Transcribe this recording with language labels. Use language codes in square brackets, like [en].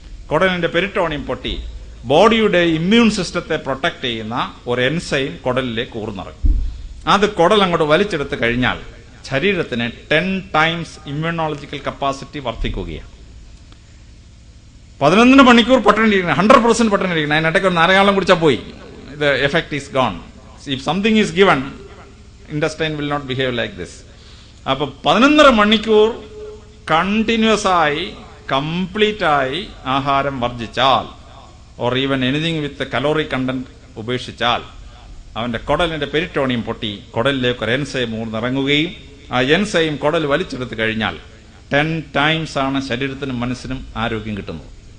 [ml] കുടലിന്റെ peritoneum പൊട്ടി ബോഡിയുടെ immune സിസ്റ്റത്തെ പ്രൊട്ടക്ട് ചെയ്യുന്ന ഒരു എൻസൈം കുടലിലേക്ക് ഊർന്നിറങ്ങും. അത് കുടൽ അങ്ങോട്ട് വലിച്ചെടുത്ത് കഴിഞ്ഞാൽ ശരീരത്തിന് 10 times ഇമ്മ്യൂണോളജിക്കൽ കപ്പാസിറ്റി വർദ്ധിക്കുകയാണ്. 11 മണിക്കൂർ പട്ടിണിയിരിക്കണം, 100% പട്ടിണിയിരിക്കണം. അതിനിടയ്ക്ക് ഒരു നാരങ്ങാളം കുടിച്ചാൽ പോയി, [en] the effect is gone. If something is given, intestine will not behave like this. [ml] അപ്പൊ 11.5 മണിക്കൂർ കണ്ടിന്യൂസ് ആയി കംപ്ലീറ്റ് ആയി ആഹാരം വർജിച്ചാൽ, [en] or even anything with calorie content [ml] ഉപേക്ഷിച്ചാൽ, അവന്റെ കുടലിന്റെ പെരിറ്റോണിയം പൊട്ടി കുടലിലേക്ക് ഒരു എൻസൈം ഊർന്നിറങ്ങുകയും ആ എൻസൈം കുടൽ വലിച്ചെടുത്ത് കഴിഞ്ഞാൽ 10 times ആണ് ശരീരത്തിനും മനസ്സിനും ആരോഗ്യം കിട്ടുന്നത്.